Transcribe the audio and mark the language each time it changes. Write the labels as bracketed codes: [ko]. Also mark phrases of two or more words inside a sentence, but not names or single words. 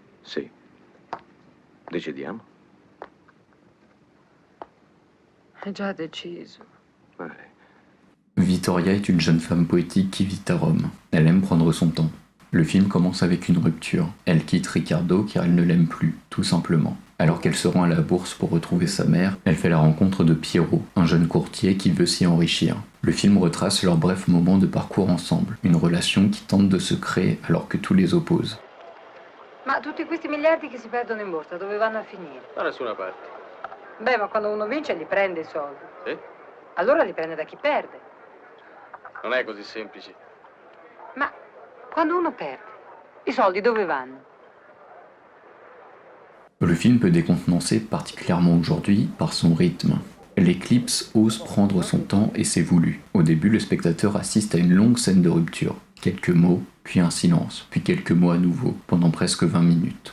[it] Sì. Decidiamo. È già deciso. [fr] Ouais. Vittoria est une jeune femme poétique qui vit à Rome. Elle aime prendre son temps. Le film commence avec une rupture. Elle quitte Riccardo car elle ne l'aime plus, tout simplement. Alors qu'elle se rend à la bourse pour retrouver sa mère, elle fait la rencontre de Piero, un jeune courtier qui veut s'y enrichir. Le film retrace leur bref moment de parcours ensemble, une relation qui tente de se créer alors que tout les oppose. [it] Ma tutti questi miliardi che si perdono in borsa, dove vanno a finire? Da nessuna parte. Beh, ma quando uno vince li prende i soldi. Sì? Allora li prende da chi perde. Non è così semplice. Ma quando uno perde, i soldi dove vanno? [fr] Le film peut décontenancer particulièrement aujourd'hui par son rythme. L'Éclipse ose prendre son temps et c'est voulu. Au début, le spectateur assiste à une longue scène de rupture. Quelques mots, puis un silence, puis quelques mots à nouveau, pendant presque 20 minutes.